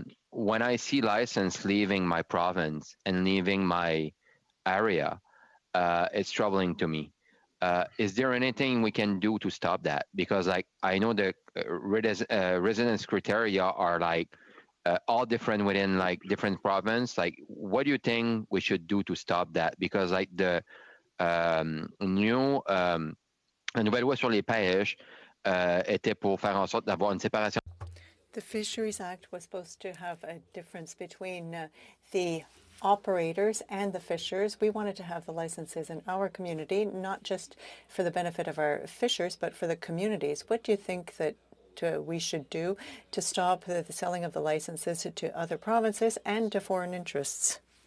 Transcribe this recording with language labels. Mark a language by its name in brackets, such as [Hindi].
[English] When I see license leaving my province and leaving my area, it's troubling to me. Is there anything we can do to stop that? Because like I know the residence criteria are like all different within like different province. Like, what do you think we should do to stop that? Because like the [French] nouvelle loi sur les pêches était pour faire en sorte d'avoir une séparation. [English] The Fisheries Act was supposed to have a difference between the operators and the fishers. We wanted to have the licenses in our community, not just for the benefit of our fishers, but for the communities. What do you think that we should do to stop the selling of the licenses to other provinces and to foreign interests?